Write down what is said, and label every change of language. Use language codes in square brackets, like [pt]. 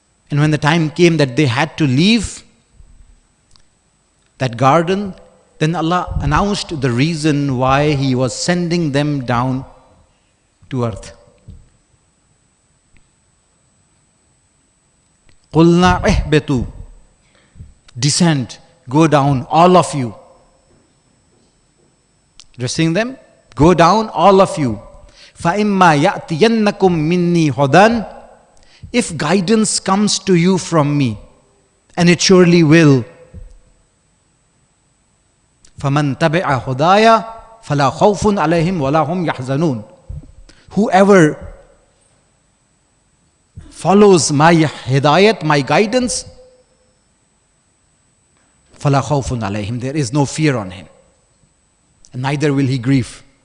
[en] And when the time came that they had to leave that garden, then Allah announced the reason why He was sending them down to earth. [ar] قُلْنَا اِحْبِطُوا, [en] descend, go down, all of you. Addressing them, go down, all of you. [ar] فَإِمَّا يَأْتِيَنَّكُمْ مِنِّي هُدًى, [en] if guidance comes to you from me, and it surely will, [ar] فَمَنْ تَبِعَ هُدَايَ فَلَا خَوْفٌ عَلَيْهِمْ وَلَا هُمْ يَحْزَنُونَ. [en] Whoever follows my hidayat, my guidance, [ar] فَلَا خَوْفٌ عَلَيْهِمْ, [en] there is no fear on him, and neither will he grieve.